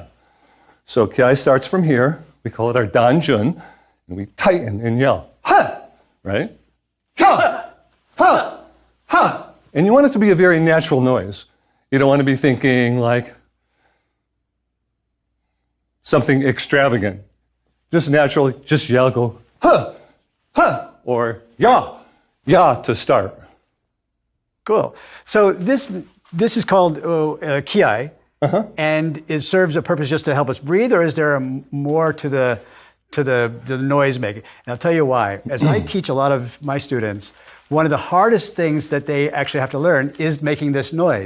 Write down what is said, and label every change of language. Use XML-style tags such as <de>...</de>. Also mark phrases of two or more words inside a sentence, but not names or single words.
<en>So kiai starts from here. We call it our danjun, and we tighten and yell, ha! Right? Ha! Ha! Ha! And you want it to be a very natural noise. You don't want to be thinking like something extravagant. Just naturally, just yell, go, ha! Ha! Or ya! Ya to start. Cool. So this is called kiai, and it serves a purpose just to help us breathe, or is there more to the noise making? And I'll tell you why. As I teach a lot of my students, one of the hardest things that they actually have to learn is making this noise.</en>